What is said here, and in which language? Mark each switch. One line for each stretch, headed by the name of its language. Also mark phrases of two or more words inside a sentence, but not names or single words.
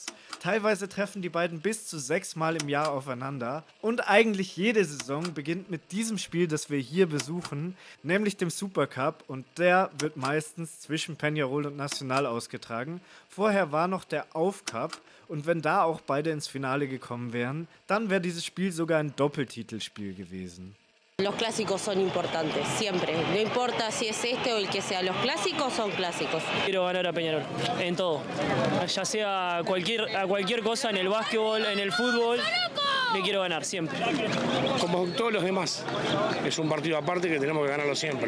German: Teilweise treffen die beiden bis zu 6 Mal im Jahr aufeinander und eigentlich jede Saison beginnt mit diesem Spiel, das wir hier besuchen, nämlich dem Supercup, und der wird meistens zwischen Peñarol und Nacional ausgetragen. Vorher war noch der Aufcup und wenn da auch beide ins Finale gekommen wären, dann wäre dieses Spiel sogar ein Doppeltitelspiel gewesen.
Spanish: Los clásicos son importantes, siempre. No importa si es este o el que sea, los clásicos son clásicos. Quiero ganar a Peñarol, en todo. Ya sea a cualquier cosa, en el básquetbol, en el fútbol, le quiero ganar, siempre. Como todos los demás, es un partido aparte que tenemos que ganarlo siempre.